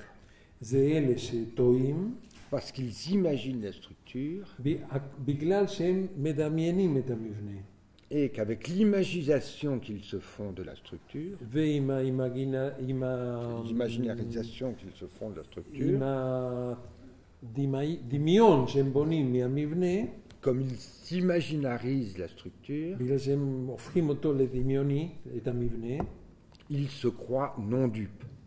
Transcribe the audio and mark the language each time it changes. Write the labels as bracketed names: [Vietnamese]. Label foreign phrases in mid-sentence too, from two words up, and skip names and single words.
[Hebrew] זה אלה שטועים, [French] parce qu'ils imaginent la structure [Hebrew] בגלל שהם מדמיינים את המבנה. [French] Et qu'avec l'imagination qu'ils se font de la structure, l'imaginarisation qu'ils se font de la structure, comme ils s'imaginarisent la structure, ils se croient non dupes.